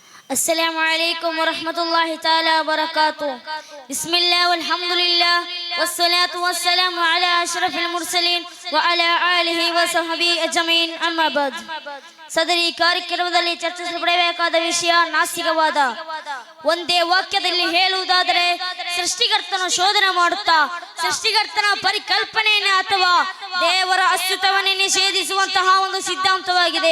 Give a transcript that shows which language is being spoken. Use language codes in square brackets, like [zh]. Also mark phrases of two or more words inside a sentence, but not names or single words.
[ar] السلام عليكم ورحمة الله تعالى وبركاته. بسم الله والحمد لله والصلاة والسلام على أشرف المرسلين وعلى آله وصحبه أجمعين. أما بعد. [kn] ಸದರಿ ಕಾರ್ಯಕ್ರಮದಲ್ಲಿ ಚರ್ಚಿಸಲ್ಪಡಬೇಕಾದ ವಿಷಯ ನಾಸ್ತಿಕವಾದ. ಒಂದೇ ವಾಕ್ಯದಲ್ಲಿ ಹೇಳುವುದಾದರೆ, ಸೃಷ್ಟಿಕರ್ತನ ಶೋಧನೆ ಮಾಡುತ್ತಾ ಸೃಷ್ಟಿಕರ್ತನ ಪರಿಕಲ್ಪನೆಯನ್ನೇ ಅಥವಾ ದೇವರ ಅಸ್ತಿತ್ವವನ್ನೇ ನಿಷೇಧಿಸುವಂತಹ ಒಂದು ಸಿದ್ಧಾಂತವಾಗಿದೆ.